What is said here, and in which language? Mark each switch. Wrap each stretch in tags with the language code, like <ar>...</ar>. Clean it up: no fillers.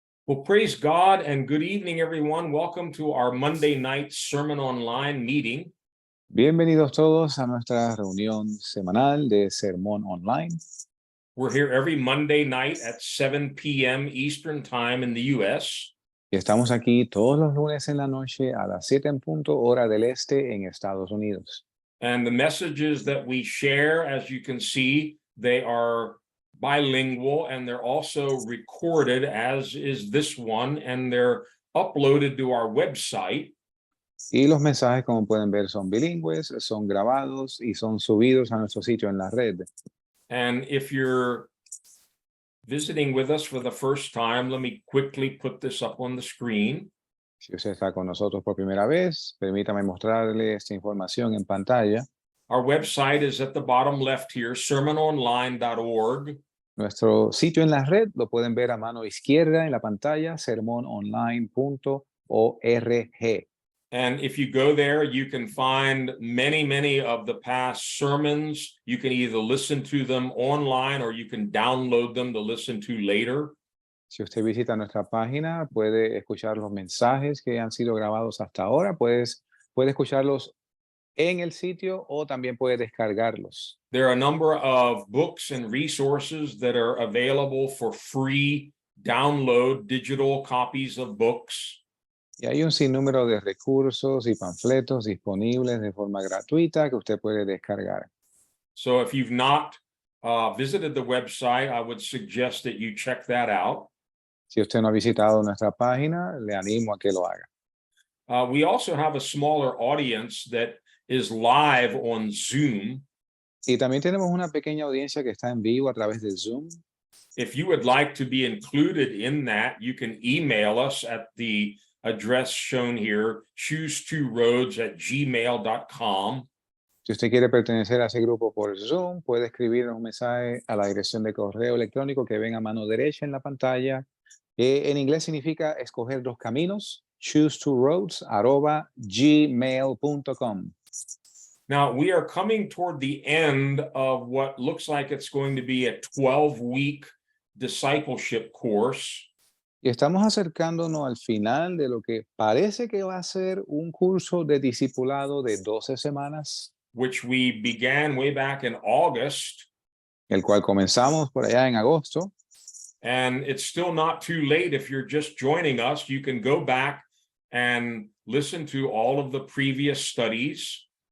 <en>Well, praise God and good evening, everyone. Welcome to our Monday night Sermon Online meeting.</en> <es>Bienvenidos todos a nuestra reunión semanal de Sermón Online.</es> <en>We're here every Monday night at 7 p.m. Eastern Time in the U.S.</en> <es>Y estamos aquí todos los lunes en la noche a las 7 en punto hora del este en Estados Unidos.</es> <en>And the messages that we share, as you can see, they are bilingual and they're also recorded, as is this one, and they're uploaded to our website.</en> <es>Y los mensajes, como pueden ver, son bilingües, son grabados y son subidos a nuestro sitio en la red.</es> <en>And if you're visiting with us for the first time, let me quickly put this up on the screen.</en> <es>Si usted está con nosotros por primera vez, permítame mostrarle esta información en pantalla.</es> <en>Our website is at the bottom left here, sermononline.org.</en> <es>Nuestro sitio en la red lo pueden ver a mano izquierda en la pantalla, sermononline.org.</es> <en>And if you go there, you can find many of the past sermons. You can either listen to them online or you can download them to listen to later.</en> <es>Si usted visita nuestra página, puede escuchar los mensajes que han sido grabados hasta ahora. Puede escucharlos en el sitio o también puede descargarlos.</es> <en>There are a number of books and resources that are available for free download digital copies of books.</en> <es>Y hay un sinnúmero de recursos y panfletos disponibles de forma gratuita que usted puede descargar.</es> <en>So if you've not visited the website, I would suggest that you check that out.</en> <es>Si usted no ha visitado nuestra página, le animo a que lo haga.</es> <en>We also have a smaller audience that is live on Zoom.</en> <es>Y también tenemos una pequeña audiencia que está en vivo a través de Zoom.</es> <en>If you would like to be included in that, you can email us at the address shown here, choose2roads@gmail.com.</en> <es>Si usted quiere pertenecer a ese grupo por Zoom, puede escribir un mensaje a la dirección de correo electrónico que ven a mano derecha en la pantalla. En inglés significa escoger dos caminos, choose2roads@gmail.com.</es> <en>Now, we are coming toward the end of what looks like it's going to be a 12-week discipleship course.</en> <es>Y estamos acercándonos al final de lo que parece que va a ser un curso de discipulado de 12 semanas.</es> <en>Which we began way back in August.</en> <es>El cual comenzamos por allá en agosto.</es> <en>And it's still not too late. If you're just joining us, you can go back and listen to all of the previous studies.</en>